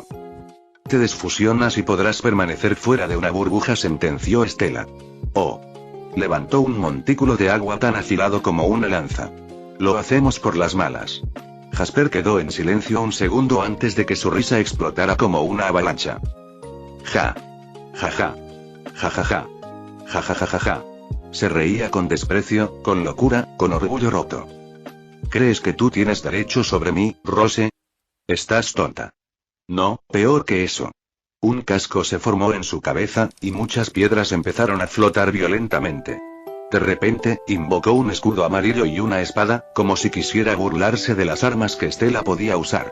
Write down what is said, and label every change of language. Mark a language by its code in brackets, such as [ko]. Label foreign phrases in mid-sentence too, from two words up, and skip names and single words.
[es] «Te desfusionas y podrás permanecer fuera de una burbuja», sentenció Estela. «Oh». Levantó un montículo de agua tan afilado como una lanza. «Lo hacemos por las malas». Jasper quedó en silencio un segundo antes de que su risa explotara como una avalancha. «Ja. Ja ja. Ja ja ja. Ja ja ja ja ja». Se reía con desprecio, con locura, con orgullo roto. «¿Crees que tú tienes derecho sobre mí, Rose? Estás tonta». «No, peor que eso». Un casco se formó en su cabeza, y muchas piedras empezaron a flotar violentamente. De repente, invocó un escudo amarillo y una espada, como si quisiera burlarse de las armas que Estela podía usar.